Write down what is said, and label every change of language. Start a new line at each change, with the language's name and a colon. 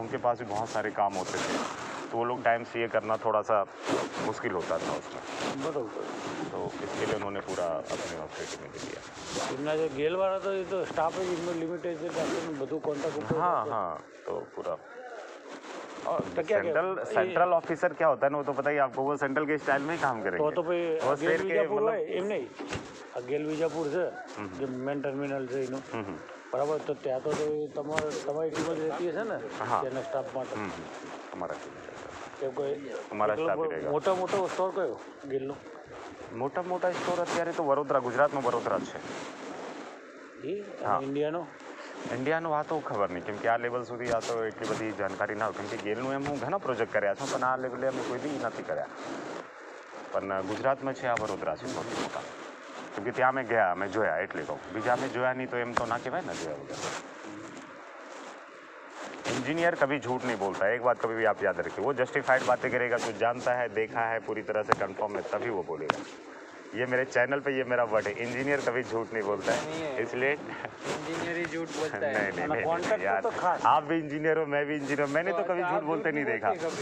Hindi: उनके पास भी बहुत सारे काम होते थे, तो वो लोग टाइम से ये करना थोड़ा सा मुश्किल होता था उसमें। तो इसके लिए उन्होंने पूरा अपने ऑफिस में दे दिया। जो गेल वाला तो ये तो स्टाफ है, जिनमें लिमिटेड બધું कॉन्ट्रैक्ट। हाँ हाँ, तो पूरा। और सेंट्रल ऑफिसर क्या होता है ना, वो तो पता ही आपको, वो सेंट्रल के स्टाइल में ही काम करेंगे।
Gujarati: तो गेल विजापुर એમ નહીં, गेल विजापुर છે જે મેન ટર્મિનલ છે એનું, બરાબર। તો ત્યાં તો તમારી ટીમ જ રહેતી હશે ને તેના સ્ટાફ માટે?
Hindi: हमारा
Gujarati: સ્ટાફ મોટો સ્ટોર કયો ગેલનો? મોટા સ્ટોર અત્યારે તો વડોદરા, ગુજરાતમાં વડોદરા છે ઇન્ડિયાનો આ તો ખબર નહીં, કેમ કે આ લેવલ સુધી આ તો એટલી બધી જાણકારી ના હોય, કેમ કે ગેલનું એમ હું ઘણા પ્રોજેક્ટ કર્યા છું, પણ આ લેવલે અમે કોઈ બી નથી કર્યા। પણ ગુજરાતમાં છે આ વડોદરા છે સૌથી મોટા, કેમ કે ત્યાં અમે ગયા, અમે જોયા એટલે કહું, બીજા અમે જોયા નહીં તો એમ તો ના કહેવાય ને જોયા વગર।
Hindi: इंजीनियर कभी झूठ नहीं बोलता है, एक बात कभी भी आप याद रखिए, वो जस्टिफाइड बातें करेगा, कुछ जानता है, देखा है पूरी तरह से कंफर्म है, तभी वो बोलेगा। ये मेरे चैनल पे ये मेरा वर्ड है, इंजीनियर कभी झूठ नहीं बोलता है, इसलिए इंजीनियर ही झूठ बोलता है। नहीं यार, आप भी इंजीनियर हो, मैं भी इंजीनियर हूँ, मैंने तो कभी झूठ बोलते नहीं देखा।